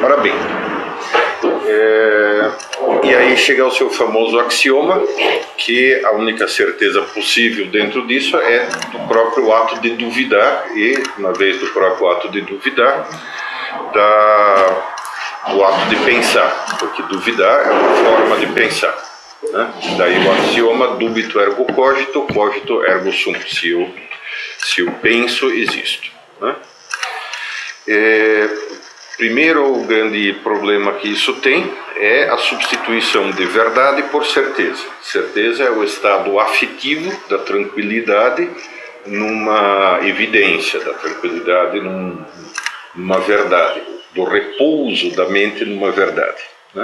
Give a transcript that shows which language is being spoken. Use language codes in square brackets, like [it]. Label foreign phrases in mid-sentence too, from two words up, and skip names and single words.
[pt] Ora bem, e aí chega ao seu famoso axioma, que a única certeza possível dentro disso é do próprio ato de duvidar, e, uma vez do próprio ato de duvidar, do ato de pensar, porque duvidar é uma forma de pensar, né? Daí o axioma [la] dubito ergo cogito, cogito ergo sum, [pt] se eu penso, existo, né? Primeiro, o grande problema que isso tem é a substituição de verdade por certeza. Certeza é o estado afetivo da tranquilidade numa evidência, da tranquilidade numa verdade, do repouso da mente numa verdade, né?